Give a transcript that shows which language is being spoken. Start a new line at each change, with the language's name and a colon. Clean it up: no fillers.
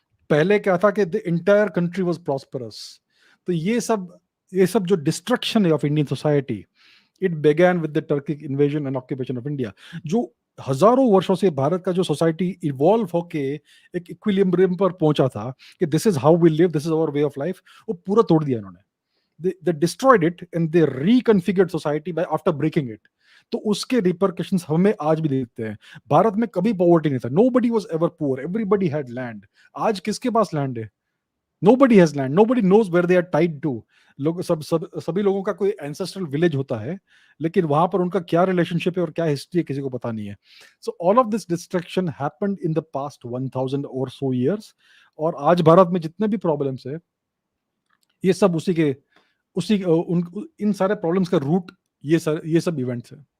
Hindi: पहले क्या था कि
English: The entire country was prosperous.
Hindi: तो ये सब जो डिस्ट्रक्शन है
English: Of Indian society, it began with the Turkic invasion and occupation of India.
Hindi: जो हजारों वर्षों से भारत का जो सोसाइटी इवॉल्व होके एक इक्विलिब्रियम पर पहुंचा था कि
English: this is how we live, this is our way of life,
Hindi: वो पूरा तोड़ दिया इन्होंने.
English: they destroyed it and they reconfigured society by after breaking it.
Hindi: तो उसके रिपरकशंस हमें आज भी देखते हैं. भारत में कभी पॉवर्टी नहीं था.
English: nobody was ever poor, everybody had land.
Hindi: आज किसके पास लैंड है?
English: nobody has land, nobody knows where they are tied to.
Hindi: लोग सभी लोगों का कोई एंसेस्ट्रल विलेज होता है, लेकिन वहां पर उनका क्या रिलेशनशिप है और क्या हिस्ट्री है किसी को पता नहीं है.
English: So all of this destruction happened in the past 1000 और so years.
Hindi: और आज भारत में जितने भी प्रॉब्लम्स है, ये सब इन सारे प्रॉब्लम्स का रूट ये सब इवेंट्स है.